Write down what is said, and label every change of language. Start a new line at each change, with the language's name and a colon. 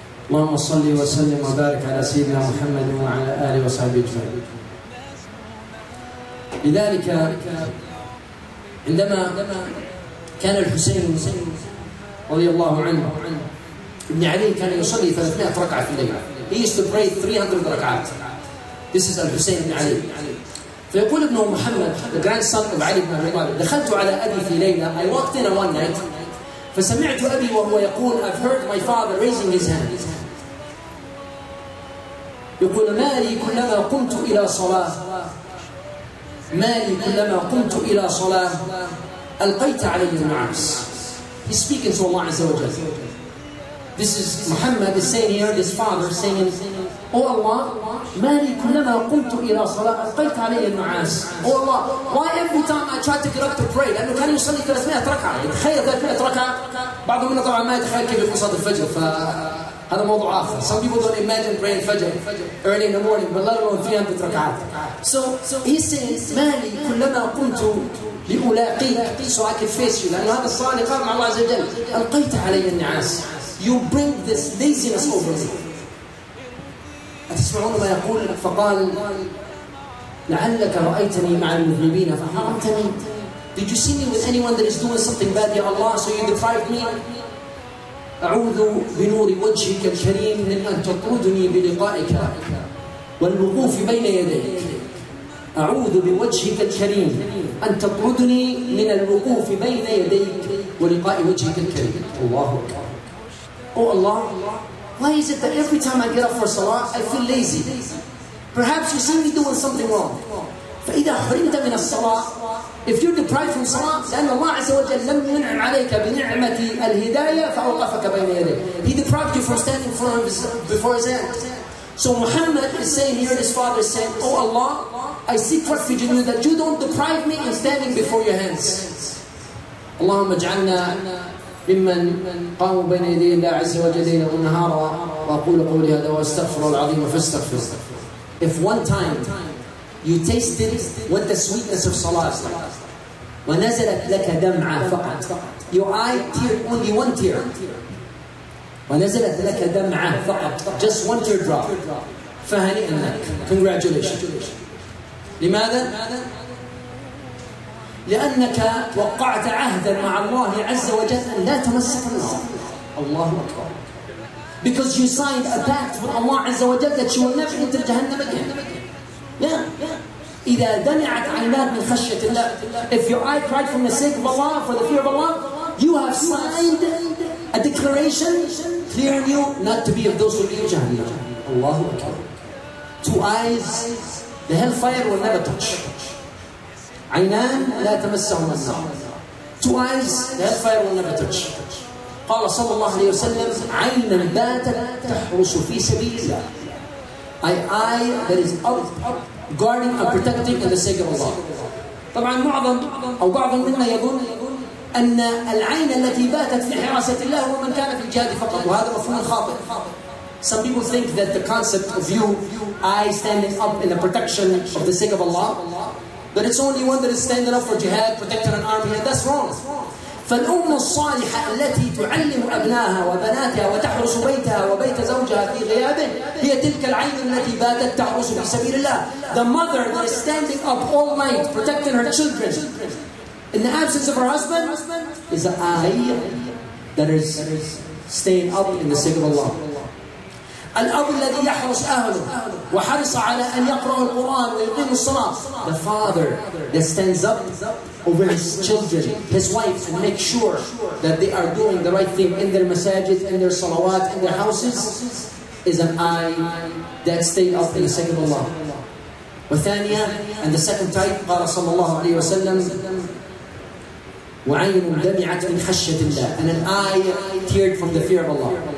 Arabic: اللهم صل وسلم وبارك على سيدنا محمد وعلى آله وصحبه أجمعين. لذلك عندما كان الحسين رضي الله عنه ابن علي كان يصلي 300 ركعة في الليل.
English: He used to pray 300 ركعات. This is
Arabic: الحسين بن علي. فيقول ابنه محمد,
English: the grandson of
Arabic: علي بن أبي طالب, دخلت على أبي في ليلة.
English: I walked in one night.
Arabic: فسمعت أبي وهو يقول,
English: I've heard my father raising his hand.
Arabic: يقول مالي كلما قمت إلى صلاة, مالي كلما قمت إلى صلاة ألقيت علي النعاس.
English: He's speaking to Allah Azza wa Jalla. This is Muhammad is saying here, this father saying, Oh Allah,
Arabic: مالي كلما قمت إلى صلاة ألقيت علي النعاس.
English: Oh Allah, why every time I try to get up to pray,
Arabic: لأنه كان يصلي 300 ركعة. تخيل 300 ركعة. بعضهم منا طبعا ما يتخيل كيف يكون صلاة الفجر, فهذا موضوع آخر.
English: Some people don't imagine praying Fajr early in the morning, but let alone 300 ركعات. So he's saying,
Arabic: مالي كلما قمت لألاقيك,
English: so I can face you.
Arabic: لأن هذا الصلاة اللي قام مع الله عز وجل. ألقيت علي النعاس.
English: You bring this laziness over me.
Arabic: أتسمعون ما يقول؟ فقال لعلك رأيتني مع المذنبين فحرمتني.
English: Did you see me with anyone that is doing something bad, Ya Allah, so you deprived me?
Arabic: أعوذ بنور وجهك الكريم من أن تطردني بلقائك والوقوف بين يديك. أعوذ بوجهك الكريم أن تطردني من الوقوف بين يديك ولقاء وجهك الكريم. الله أكبر.
English: Oh Allah, why is it that every time I get up for salah, I feel lazy? Perhaps you see me doing something wrong.
Arabic: فإذا حرمت من الصلاة,
English: if you're deprived from salah,
Arabic: لأن الله عز وجل لم ينعم عليك بنعمة الهداية فأوقفك بين يديه.
English: He deprived you from standing before his hand. So Muhammad is saying here, his father is saying, Oh Allah, I seek refuge in you that you don't deprive me in standing before your hands.
Arabic: اللهم اجعلنا ممن قاموا بين يدي الله عز وجل ليلا ونهارا. وأقول قولي هذا وأستغفر العظيم فاستغفر.
English: If one time you tasted what the sweetness of salah is like,
Arabic: ونزلت لك دمعة فقط,
English: your eye teared only one tear, ونزلت لك دمعة فقط, just one teardrop,
Arabic: فهنيئا لك,
English: congratulations.
Arabic: لماذا؟ لأنك وقعت عهدا مع الله عز وجل أن لا تمسك النار. الله أكبر.
English: Because you signed a pact with Allah عز وجل that you will never enter Jahannam again. Yeah.
Arabic: إذا دمعت عيناك من خشية الله,
English: if your eye cried from the sake of Allah, for the fear of Allah, you have signed a declaration clearing you not to be of those who will be in Jahannam. Allahu Akbar. Two eyes, the hellfire will never touch.
Arabic: عينان لا تمسهما النار.
English: Two eyes, the hellfire will never touch.
Arabic: قال صلى الله عليه وسلم عينا باتت تحرس في سبيل الله.
English: An eye that is up guarding and protecting in the sake of Allah.
Arabic: طبعا معظم أو بعض منا يظن أن العين التي باتت في حراسة الله هو من كان في الجهاد فقط, وهذا مفهوم خاطئ.
English: Some people think that the concept of you, eye standing up in the protection of the sake of Allah, that it's only one that is standing up for jihad, protecting an army, and that's wrong.
Arabic: فالأم الصالحة التي تعلم أبنائها وبناتها وتحرس بيتها وبيت زوجها في غيابه هي تلك العين التي باتت تحرس في سبيل الله.
English: The mother that is standing up all night protecting her children in the absence of her husband is an eye that is staying up in the sake of Allah.
Arabic: الأب الذي يحرس أهله وحرص على أن يقرأ القرآن ويقيم الصلاة.
English: The father that stands up over his children, his wife, and make sure that they are doing the right thing in their masajid, in their salawat, in their houses, is an eye that stayed up in the sake of Allah.
Arabic: وثانيا,
English: and the second type,
Arabic: قال صلى الله عليه وسلم وعين دمعت من خشية الله,
English: and an eye teared from the fear of Allah.